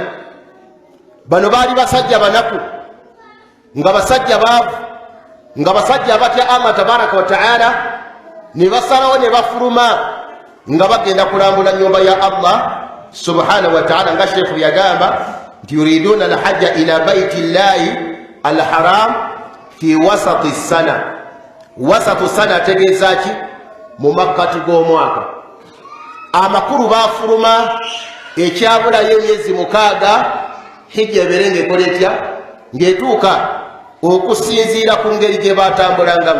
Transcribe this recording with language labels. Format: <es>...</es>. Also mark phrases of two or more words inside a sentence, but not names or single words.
<lg>Bano baali basajja banaku, nga basajja baavu, nga basajja abatya Allah</lg> <ar>تبارك وتعالى,</ar> <lg>ne basalawo ne bafuluma nga bagenda kulambula nyumba ya Allah</lg> <ar>سبحانه وتعالى,</ar> <lg>nga Sheikh yagamba nti</lg> <ar>يريدون الحج إلى بيت الله الحرام في وسط السنة. وسط السنة</ar> <lg>ategeeza ki? Mu makkati g'omwaka. Amakulu bafuluma, ekyabulayo emyezi 6 hijja ebeere ng'ekola etya? Ng'etuuka, okusinziira ku ngeri gye batambulangamu.</lg>